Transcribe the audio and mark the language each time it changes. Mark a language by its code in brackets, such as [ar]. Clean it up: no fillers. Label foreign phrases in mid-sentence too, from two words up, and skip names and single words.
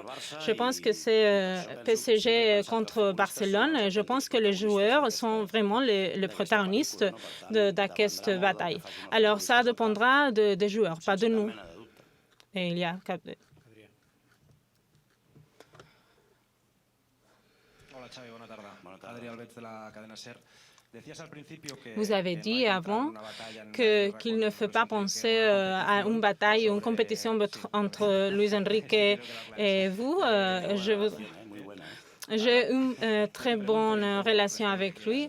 [fr] Je pense que c'est PSG contre Barcelone. Je pense que les joueurs sont vraiment les protagonistes de cette bataille. Alors, ça dépendra des joueurs, pas de nous. Et il y a... [ca] Hola Xavi, bona tarda. Adrià Albets de la cadena SER. [fr] Vous avez dit avant qu'il ne faut pas penser à une bataille, une compétition entre Luis Enrique et vous. J'ai une très bonne relation avec lui.